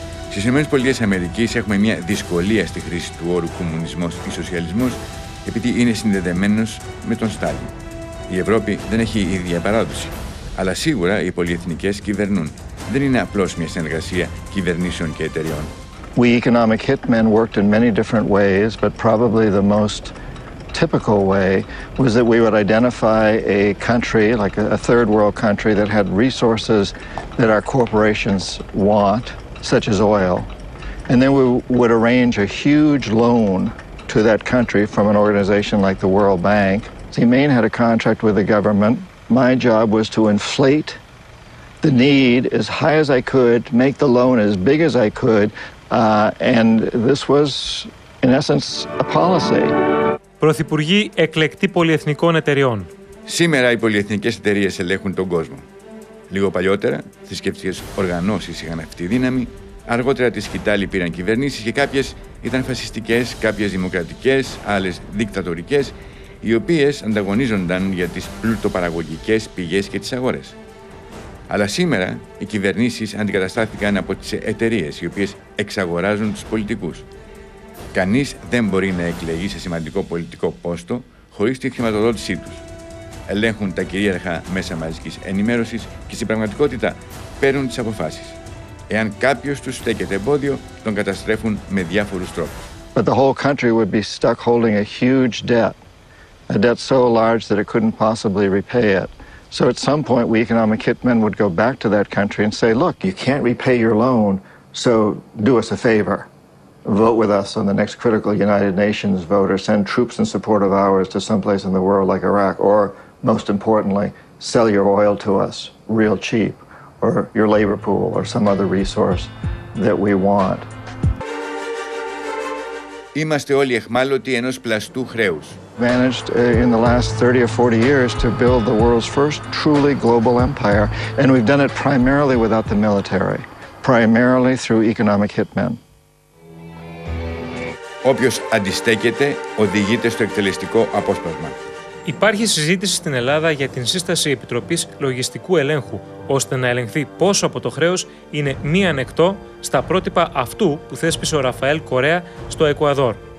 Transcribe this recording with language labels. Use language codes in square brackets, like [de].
[el] Στις ΗΠΑ έχουμε μια δυσκολία στη χρήση του όρου κομμουνισμός ή σοσιαλισμός επειδή είναι συνδεδεμένος με τον Στάλιν. Η Ευρώπη δεν έχει η ίδια παράδοση, αλλά σίγουρα οι πολυεθνικές κυβερνούν. Δεν είναι απλώς μια συνεργασία κυβερνήσεων και εταιριών. [en] We economic hitmen worked in many different ways, but probably the most typical way was that we would identify a country, like a third world country, that had resources that our corporations want, such as oil. And then we would arrange a huge loan to that country from an organization like the World Bank. See, Maine had a contract with the government. My job was to inflate the need as high as I could, make the loan as big as I could, and this was, in essence, a policy. [el] Πρωθυπουργοί εκλεκτοί πολυεθνικών εταιριών. Σήμερα οι πολυεθνικές εταιρείες ελέγχουν τον κόσμο. Λίγο παλιότερα, θρησκευτικές οργανώσεις είχαν αυτή τη δύναμη, αργότερα τη σκητάλη πήραν κυβερνήσεις και κάποιες ήταν φασιστικές, κάποιες δημοκρατικές, άλλες δικτατορικές, οι οποίες ανταγωνίζονταν για τις πλουτοπαραγωγικές πηγές και τις αγορές. Αλλά σήμερα οι κυβερνήσεις αντικαταστάθηκαν από τις εταιρείες, οι οποίες εξαγοράζουν τους πολιτικούς. Κανείς δεν μπορεί να εκλεγεί σε σημαντικό πολιτικό πόστο χωρίς τη χρηματοδότησή τους. Ελέγχουν τα κυρίαρχα μέσα μαζικής ενημέρωσης και στην πραγματικότητα παίρνουν τις αποφάσεις. Εάν κάποιος τους στέκεται εμπόδιο, τον καταστρέφουν με διάφορους τρόπους. [en] But the whole country would be stuck holding a huge debt, a debt so large that it couldn't possibly repay it. So at some point, we economic hitmen would go back to that country and say, look, you can't repay your loan, so do us a favor. Vote with us on the next critical United Nations vote, or send troops in support of ours to someplace in the world like Iraq, or, most importantly, sell your oil to us real cheap, or your labor pool, or some other resource that we want. [el] Είμαστε όλοι εχμάλωτοι ενός πλαστού χρέους. [en] Managed in the last 30 or 40 years to build the world's first truly global empire, and we've done it primarily without the military, primarily through economic hitmen. [el] Όποιος αντιστέκεται οδηγείται στο εκτελεστικό απόσπασμα. Υπάρχει συζήτηση στην Ελλάδα για την σύσταση επιτροπής λογιστικού ελέγχου, ώστε να ελεγχθεί πόσο από το χρέος είναι μη ανεκτό στα πρότυπα αυτού που θέσπισε ο Ραφαέλ Κορέα στο Εκουαδόρ.